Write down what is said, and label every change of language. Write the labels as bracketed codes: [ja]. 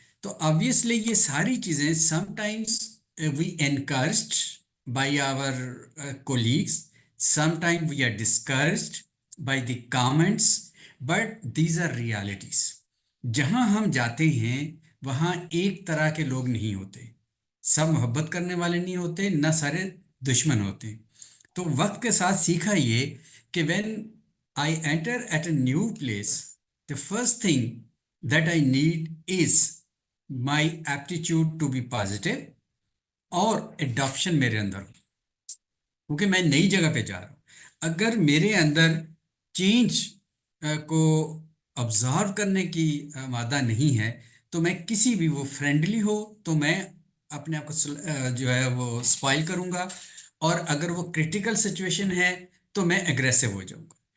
[ur] تو [en] obviously [ur] یہ ساری چیزیں [en] Sometimes we encouraged by our colleagues, sometime we are discouraged by the comments, but these are realities. [ur] جہاں ہم جاتے ہیں وہاں ایک طرح کے لوگ نہیں ہوتے، سب محبت کرنے والے نہیں ہوتے، نہ سارے دشمن ہوتے. تو وقت کے ساتھ سیکھا یہ کہ [en] when I enter at a new place, the first thing that I need is my aptitude to be positive [ur] اور [en] adoption میرے اندر ہو، [ur] کیونکہ میں نئی جگہ پہ جا رہا ہوں. اگر میرے اندر چینج کو آبزرو کرنے کی مادہ نہیں ہے تو میں کسی بھی، وہ فرینڈلی ہو تو میں اپنے آپ کو جو ہے وہ سپائل کروں گا، اور اگر وہ کرٹیکل سچویشن ہے تو میں اگریسو ہو جاؤں گا.